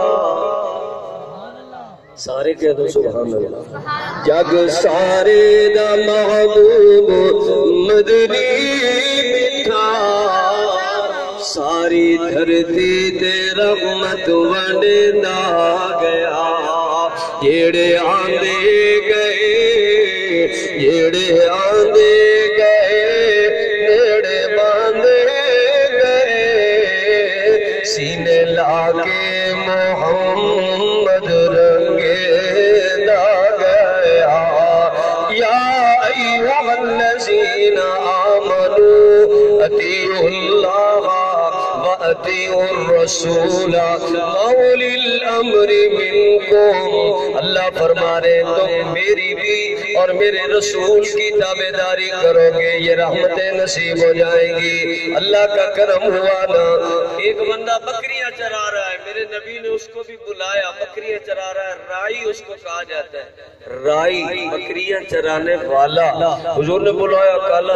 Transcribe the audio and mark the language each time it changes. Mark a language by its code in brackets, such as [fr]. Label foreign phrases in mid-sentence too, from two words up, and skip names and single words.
[pa] سارے کہہ دو [ar] سبحان اللہ [pa] جگ سارے دا محبوب مدنی مٹھا ساری دھرتی تے رحمت ونڈا گیا جیڑے آندے گئے جیڑے آندے گئے نیڑے باندے گئے سینے لاکے محمد رنگے دا گیا [ar] یا ایوہ الذین آمنوا اطیعوا اللہ وَأَطِيعُوا الرَّسُولَ وَأُولِي الْأَمْرِ مِنْكُمْ [ur] اللہ فرما رہے تم میری بھی اور میرے رسول کی تابعداری کرو گے یہ رحمتیں نصیب ہو جائیں گی اللہ کا کرم ہوا نا ایک بندہ بکریاں چرا رہا ہے میرے نبی نے اس کو بھی بلایا بکریاں چرا رہا ہے رائی اس کو کہا جاتا ہے رائی بکریاں چرانے والا حضور نے بلایا کالا